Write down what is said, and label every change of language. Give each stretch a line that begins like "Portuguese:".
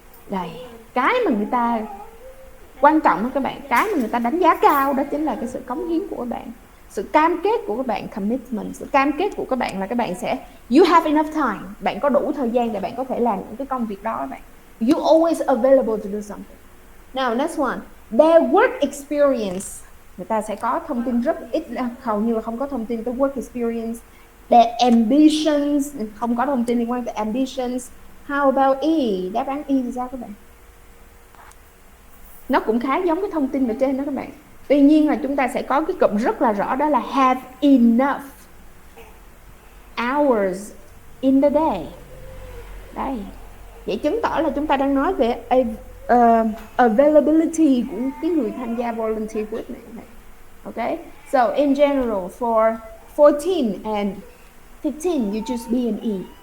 Vietnamese: Đây, cái mà người ta quan trọng đó các bạn, cái mà người ta đánh giá cao đó chính là cái sự cống hiến của các bạn, sự cam kết của các bạn, commitment. Sự cam kết của các bạn là các bạn sẽ
English: you have enough time,
Vietnamese: bạn có đủ thời gian để bạn có thể làm những cái công việc đó các bạn.
English: You always available to do something. Now next one, their work experience.
Vietnamese: Người ta sẽ có thông tin rất ít, hầu như là không có thông tin tới work experience. Their ambitions, không có thông tin liên quan tới ambitions.
English: How about E?
Vietnamese: Đáp án E thì sao các bạn? Nó cũng khá giống cái thông tin ở trên đó các bạn. Tuy nhiên là chúng ta sẽ có cái cụm rất là rõ, đó là
English: have enough hours in the day.
Vietnamese: Đây. Vậy chứng tỏ là chúng ta đang nói về availability của cái người tham gia volunteer group này.
English: Okay? So in general for 14 and 15 you choose B and E.